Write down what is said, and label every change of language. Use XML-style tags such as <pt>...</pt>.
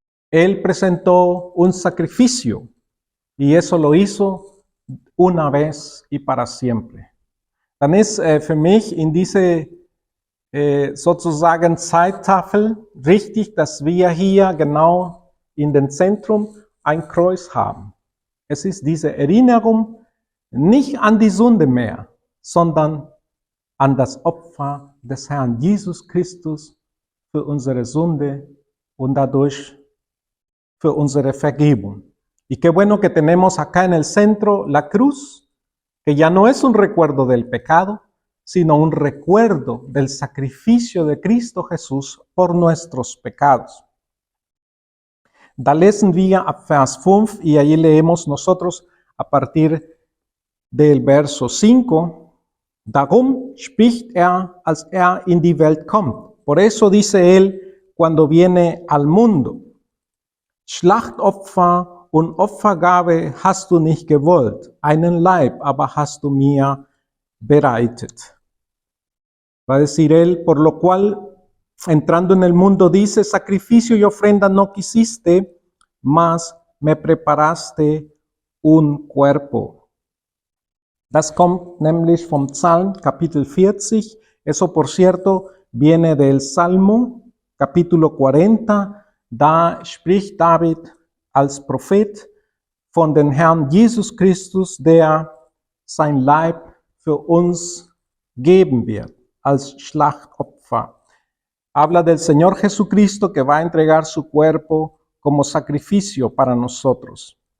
<es>Él presentó un sacrificio, y eso lo hizo una vez y para siempre.</es> <de>Dann ist für mich in diese sozusagen Zeittafel richtig, dass wir hier genau in den Zentrum ein Kreuz haben. Es ist diese Erinnerung nicht an die Sünde mehr, sondern an das Opfer des Herrn Jesus Christus für unsere Sünde und dadurch für unsere Vergebung.</de> <es>Y qué bueno que tenemos acá en el centro la cruz, que ya no es un recuerdo del pecado, sino un recuerdo del sacrificio de Cristo Jesús por nuestros pecados.</es> <de>Da lesen wir ab Vers 5</de> <es>y allí leemos nosotros a partir del verso 5.</es> <de>Darum spricht als in die Welt kommt.</de> <es>Por eso dice él cuando viene al mundo.</es> <de>Schlachtopfer und Opfergabe hast du nicht gewollt, einen Leib aber hast du mir bereitet.</de> <es>Va a decir él, por lo cual, entrando en el mundo, dice, sacrificio y ofrenda no quisiste, mas me preparaste un cuerpo.</es> <de>Das kommt nämlich vom Psalm, Kapitel 40.</de> <es>Eso, por cierto, viene del Salmo, capítulo 40.</es> <de>Da spricht David als Prophet von dem Herrn Jesus Christus, der sein Leib für uns geben wird, als Schlachtopfer.</de> <es>Habla del Señor Jesucristo que va a entregar su cuerpo como sacrificio para nosotros.</es>